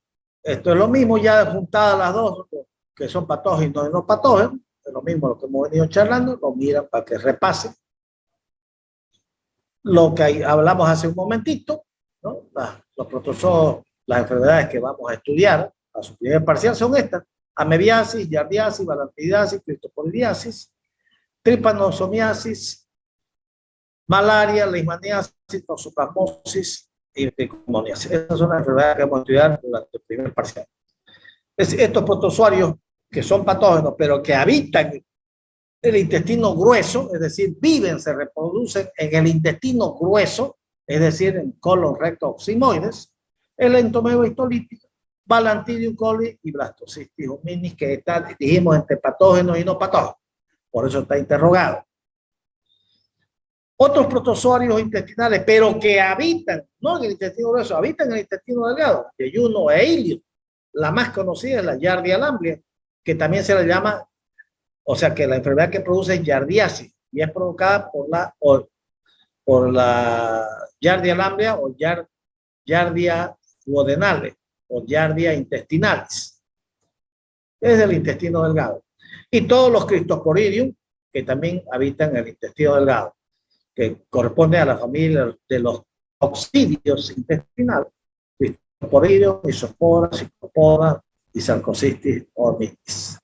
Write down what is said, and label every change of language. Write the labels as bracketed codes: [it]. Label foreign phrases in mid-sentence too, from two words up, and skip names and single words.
[es] Esto es lo mismo, ya juntadas las dos, que son patógenos y no patógenos. Es lo mismo lo que hemos venido charlando, lo miran para que repasen. Lo que hablamos hace un momentito, ¿no? Los protozoos, las enfermedades que vamos a estudiar a su primer parcial son estas: amebiasis, yardiasis, balantidiasis, cristoporidiasis, tripanosomiasis, malaria, leishmaniasis, toxoplasmosis y tricomoniasis. Esas son las enfermedades que vamos a estudiar durante el primer parcial. Estos protozoarios que son patógenos, pero que habitan el intestino grueso, es decir, viven, se reproducen en el intestino grueso, es decir, en colon, recto, sigmoides, el entomego histolítico, Balantidium coli y Blastocystis hominis, que están, dijimos, entre patógenos y no patógenos. Por eso está interrogado. Otros protozoarios intestinales, pero que habitan, no en el intestino grueso, habitan en el intestino delgado, Yeyuno e Ilio. La más conocida es la Giardia lamblia, que también se le llama, o sea, que la enfermedad que produce es yardiasis y es provocada por la Giardia lamblia o Giardia duodenale o Giardia intestinalis. Es del intestino delgado. Y todos los Cryptosporidium, que también habitan en el intestino delgado, que corresponde a la familia de los coccidios intestinales, Cryptosporidium, Isospora, Cyclospora y Sarcocystis omitis.